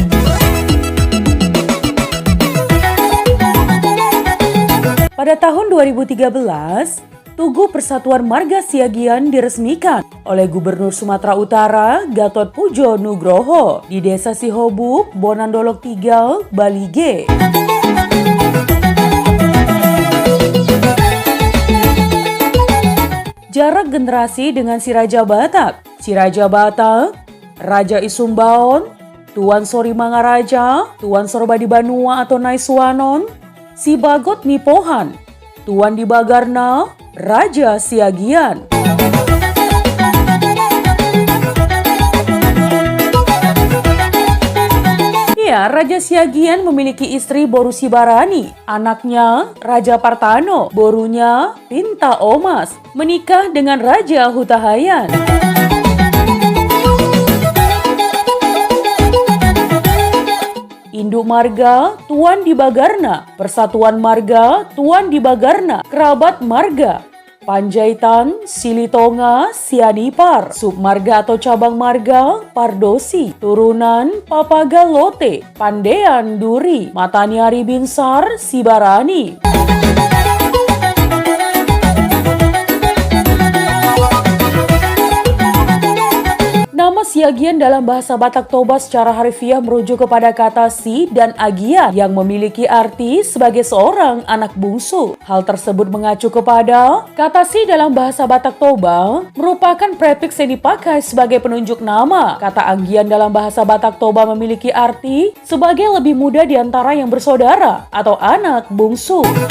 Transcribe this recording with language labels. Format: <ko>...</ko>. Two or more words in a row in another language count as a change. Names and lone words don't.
<id>Pada tahun 2013, Tugu Persatuan Marga Siagian diresmikan oleh Gubernur Sumatera Utara Gatot Pujo Nugroho di Desa Sihobuk, Bonandolok Tigal, Balige. Jarak generasi dengan si Raja Batak, Raja Isumbaon, Tuan Sori Mangaraja, Tuan Sorbadi Banua atau Naiswanon, si Bagot Mipohan, Tuan di Bagarna, Raja Siagian. Ya, Raja Siagian memiliki istri Boru Sibarani, anaknya Raja Partano, borunya Pinta Omas, menikah dengan Raja Hutahayan. Induk marga Tuan di Bagarna, Persatuan Marga Tuan di Bagarna, Kerabat Marga Panjaitan, Silitonga, Sianipar, Submarga atau cabang marga Pardosi, turunan Papagalote, Pandean Duri, Mataniari Binsar, Sibarani. Nama Siagian dalam bahasa Batak Toba secara harfiah merujuk kepada kata si dan agian yang memiliki arti sebagai seorang anak bungsu. Hal tersebut mengacu kepada kata si dalam bahasa Batak Toba merupakan prefiks yang dipakai sebagai penunjuk nama. Kata agian dalam bahasa Batak Toba memiliki arti sebagai lebih muda di antara yang bersaudara atau anak bungsu.</id>